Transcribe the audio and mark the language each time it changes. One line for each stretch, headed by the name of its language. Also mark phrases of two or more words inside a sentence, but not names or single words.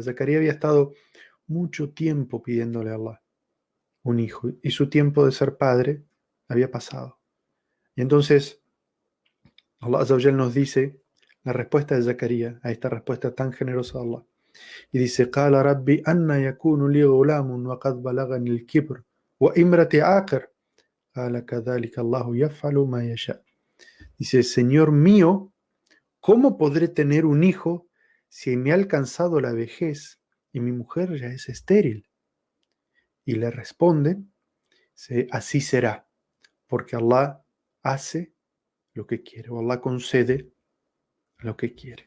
Spanish: Zacarías había estado mucho tiempo pidiéndole a Allah un hijo y su tiempo de ser padre había pasado. Y entonces Allah
Arabic: عز وجل
Spanish: nos dice la respuesta de Zacarías a esta respuesta tan generosa de Allah. Y dice,
Arabic: قال ربي أن يكون لي غلام وقد بلغني الكبر وامرأتي عاقر قال كذلك الله يفعل ما يشاء.
Spanish: Dice, Señor mío, ¿cómo podré tener un hijo si me ha alcanzado la vejez y mi mujer ya es estéril? Y le responde, así será, porque Allah hace lo que quiere, o Allah concede lo que quiere.